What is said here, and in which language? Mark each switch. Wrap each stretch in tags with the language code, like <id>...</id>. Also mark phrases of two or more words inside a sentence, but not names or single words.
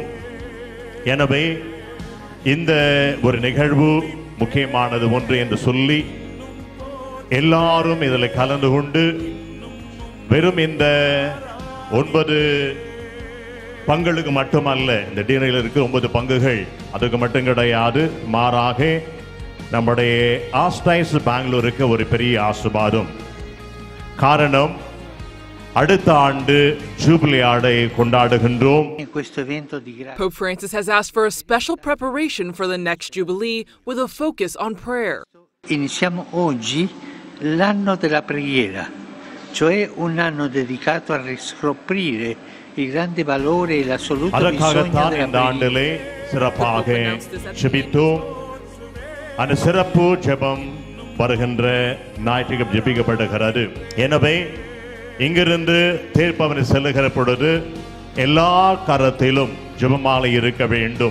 <ta>எனவே இந்த ஒரு நிகழ்வு முக்கியமானது ஒன்று என்று சொல்லி எல்லாரும் இதில் கலந்து கொண்டு வெறும் இந்த 9 பங்குகளுக்கு மட்டுமல்ல, இந்த டினரில் இருக்க 9 பங்குகள் அதுக்கு மட்டும் கிடையாது, மாறாக நம்முடைய ஆஸ்டைஸ் பெங்களூருக்கு ஒரு பெரிய ஆசீர்வாதம். காரணம், அடுத்த ஆண்டு ஜூபிலி ஆண்டை கொண்டாடுகின்றோம்.</ta> <en>Pope Francis has asked for a special preparation for the next Jubilee with a focus on prayer.</en> <it>Iniziamo oggi l'anno della preghiera, cioè un anno dedicato a riscoprire il grande valore e l'assoluto bisogno della preghiera.</it> <ta>சிறப்பாக ஜெபித்தோம். அந்த சிறப்பு ஜெபம் வருகின்ற ஞாயிற்றுக்கிழமை ஜெபிக்கப்படுகிறது. எனவே இங்கிருந்து தேர்ப்பவனை செல்லுகிற பொழுது எல்லா கரத்திலும் ஜெபமாலை இருக்க வேண்டும்.</ta>